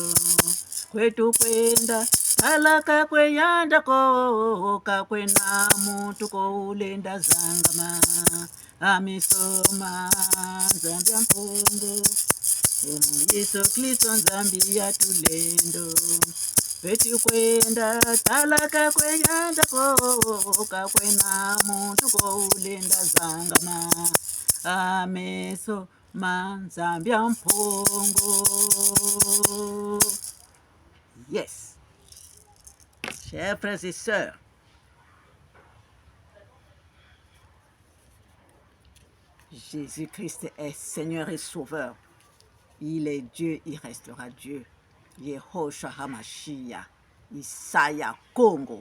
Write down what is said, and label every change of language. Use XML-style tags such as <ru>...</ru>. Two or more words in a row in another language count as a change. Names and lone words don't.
<kg>kwetu kwenda talaka kweyanja ko kakwena muntu koulenda zangama amesoma nzambi ya mpungu Yesu Kristo nzambi yatulendo kwetu kwenda talaka kweyanja ko kakwena muntu koulenda zangama amesoma nzambi ya mpungu.</kg> <fr>Yes, chers frères et sœurs, Jésus-Christ est Seigneur et Sauveur. Il est Dieu, il restera Dieu. Yehoshua HaMashiach, Isaiah Congo.</fr>